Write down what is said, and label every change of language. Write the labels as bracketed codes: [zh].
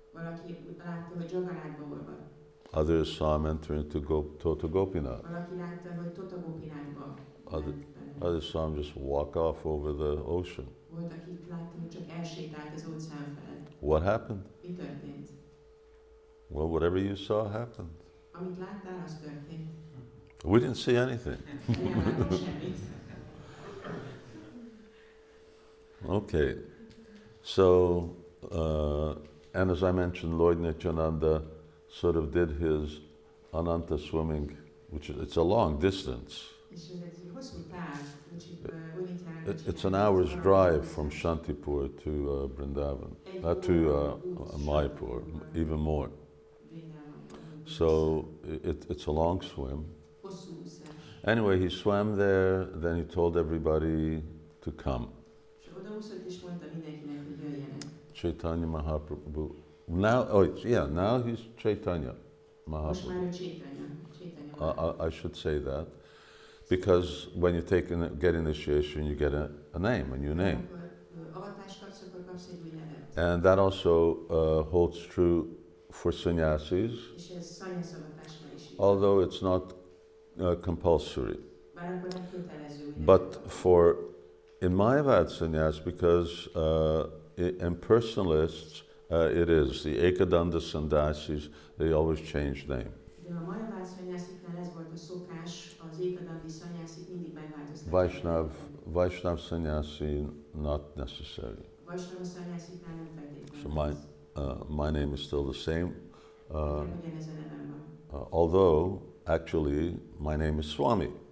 [hu] Valaki látta, hogy Jagannathba olvad. [en] Others saw him enter into Tota Gopinath. [hu] Valaki látta, hogy Tota Gopinathba [en] Other- [hu] ment bele. [en] Others saw him just walk off over the ocean. [hu] Volt, akit látta, hogy csak elsétált az óceán felett. [en] What happened? [hu] Mi történt? [en] Well, whatever you saw happened. [hu] Amit láttál, az történt. [en] We didn't see anything. [hu] Nem láttunk semmit. [en] Okay. So, and as I mentioned, Lord Nityananda sort of did his Ananta swimming, it's a long distance. [hu] És ez egy hosszú táv, kicsit úgy Nityananda [en] It's an hour's drive from Śāntipura to Vrindavan, to Mayapur, even more. So it's a long swim. [hu] Hosszú úszás. [en] Anyway, he swam there, then he told everybody to come. [hu] És odaúszott és mondta mindenkinek, hogy jöjjenek. [en] Caitanya Mahaprabhu. Now he's Caitanya [hu] Most már [en] Mahaprabhu. [hu] ő Caitanya. [en] I should say that, because when you get initiation, you get a name, a new name. [hu] Akkor avatást kapsz, akkor kapsz egy új nevet. [en] And that also holds true for sannyasis, [hu] És ez szanyaszavatásra is így. [en] although it's not compulsory. [hu] Bár akkor nem kötelező. ugye? [en] But for in Mayavad sannyas, because impersonalists, it is. The Ekadanda sannyasis, they always change name. [hu] De a Mayavad szanyásziknál ez volt a szokás, az ékadandi szanyászik mindig megváltoztatják. [en] Vaishnav sannyasi, not necessary. [hu] Vaisnava szanyásziknál nem feltétlenül. [en] So my name is still the same, [hu] Ugyanez a nevem van. [en] although actually my name is Swami.